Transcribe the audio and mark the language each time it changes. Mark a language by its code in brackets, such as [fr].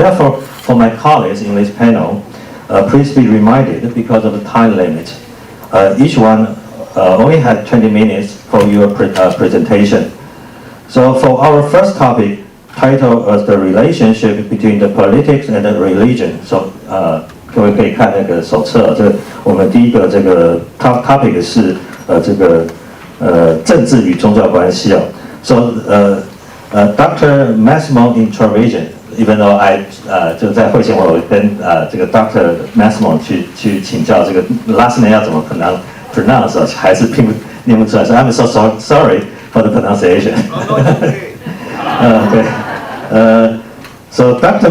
[en] Therefore, for my colleagues in this panel, please be reminded because of the time limit. Each one only had 20 minutes for your presentation. So for our first topic, titled as the relationship between the politics and the religion. [zh] So 各位可以看那个手册，这我们第一个这个 topic 是这个政治与宗教关系啊。 [en] So Dr. Massimo Introvision, even though I [zh] 就在会前我有跟这个 [en] Dr. Massimo [zh] 去请教这个 [en] last name [zh] 要怎么 [en] pronounce [zh] 还是念不出来，所以 [en] I'm so sorry for the pronunciation. Okay. So Dr.